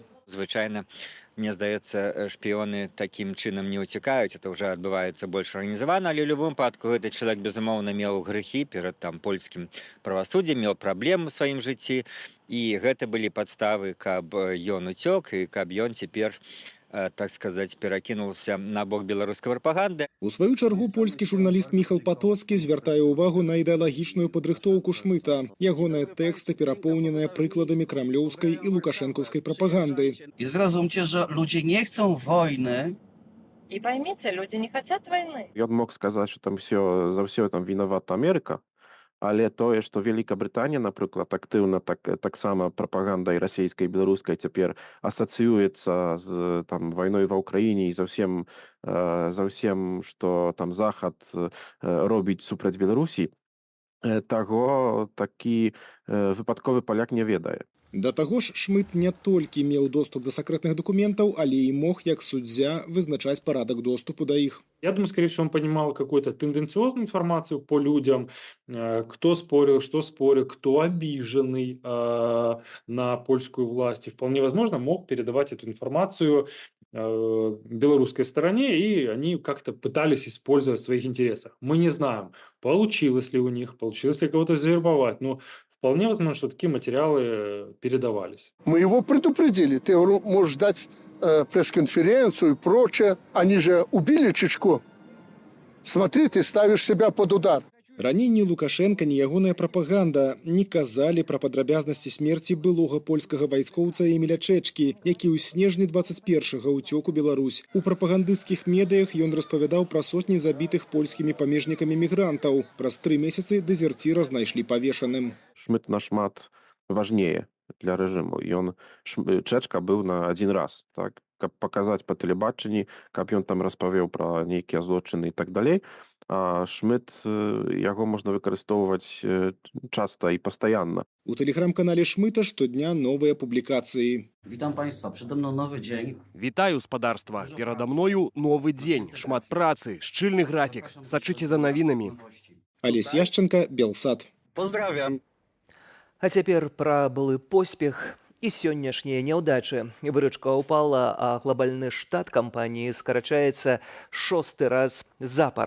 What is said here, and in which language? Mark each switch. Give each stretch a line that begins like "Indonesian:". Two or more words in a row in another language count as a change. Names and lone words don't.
Belarusian: Звычайна, мне здаецца, шпіёны такім чынам не ўцякаюць, это ўжо адбываецца больш арганізавана, але ў любым выпадку гэты чалавек, безумоўна, меў грэхі перад польскім правасуддзем, меў праблемы ў сваім жыцці, і гэта былі падставы, каб ён уцёк і каб ён цяпер, так сказаць, перакінулся на бок беларускай прапаганды. У сваю чаргу польскі журналіст Міхал Патоцкі звяртае ўвагу на ідэалагічную падрыхтоўку Шмыта. Ягоныя тэксты перапоўненыя прыкладамі крамлёўскай і лукашэнкаўскай прапаганды. І зразумце,
Polish: że ludzie nie chcą wojny.
Russian: И поймите, люди не хотят войны.
Belarusian: Ён мог сказаць, што там за ўсё там вінавата Амерыка, але тое, што Вялікабрытанія, напрыклад, актыўна таксама прапагандай расійскай і беларускай цяпер асацыюецца з вайной ва ўкраіне і за ўсім, што там Захад робіць супраць Беларусі, таго такі выпадковы паляк не ведае. Да таго ж Шмыт не толькі меў доступ да сакрэтных документаў, але і мог, як суддзя, вызначаць парадак доступу да іх.
Russian: Я думаю, скорее всего, он понимал какую-то тенденциозную информацию по людям, кто спорил, что спорил, кто обиженный на польскую власть. И вполне возможно, мог передавать эту информацию белорусской стороне, и они как-то пытались использовать в своих интересах. Мы не знаем, получилось ли у них, получилось ли кого-то завербовать, но вполне возможно, что такие материалы передавались. Мы его предупредили. Ты можешь дать пресс-конференцию и прочее. Они же убили Чичко. Смотри, ты ставишь себя под удар.
Belarusian: Раней ні Лукашенка, ні ягоная прапаганда не казалі пра падрабязнасці смерці былога польскага вайскоўца Эміля Чэчкі, які ў снежні 21-га ўцёк у Беларусь. У прапагандысцкіх медыях ён распавядаў пра сотні забітых польскімі памежнікамі мігрантаў. Праз 3 месяцы дэзерціра знайшлі павешаным. Шмыт нашмат важнее для рэжыму. Чэчка быў на один раз, так, каб паказаць па тэлебачанні, каб ён там распавёў пра нейкія злочыны і так далей. А Шмыт, яго можна выкарыстоўваць часта і пастаянна. У тэлеграм-канале Шмыта штодня новыя публікацыі.
Polish: Witam Państwa, przede mną nowy dzień.
Belarusian: Вітаю, спадарства. Перада мною новы дзень. Шмат працы, шчыльны графік. Сачыце за навінамі. Алесь Яшченко, Белсат.
Polish: Pozdrawiam.
Belarusian: А цяпер пра былы поспех і сённяшнія няўдачы. Выручка ўпала, а глобальны штат кампаніі скарачаецца 6-ты раз запар.